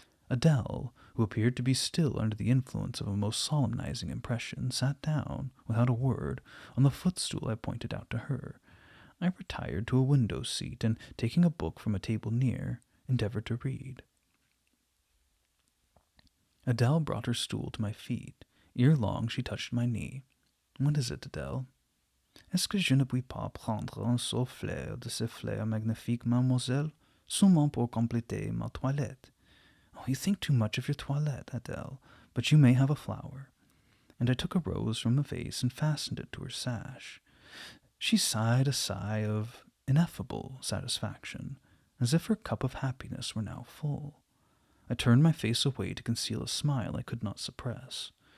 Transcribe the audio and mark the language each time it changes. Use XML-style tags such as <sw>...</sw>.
<en>Adele, who appeared to be still under the influence of a most solemnizing impression, sat down, without a word, on the footstool I pointed out to her. I retired to a window seat, and, taking a book from a table near, endeavored to read. Adele brought her stool to my feet. Ere long she touched my knee. "What is it, Adele?"</en> <fr>"Est-ce que je ne puis pas prendre un seul fleur de ces fleurs magnifiques, mademoiselle, seulement pour compléter ma toilette?"</fr> <en>"Oh, you think too much of your toilette, Adele, but you may have a flower." And I took a rose from the vase and fastened it to her sash. She sighed a sigh of ineffable satisfaction, as if her cup of happiness were now full. I turned my face away to conceal a smile I could not suppress.</en>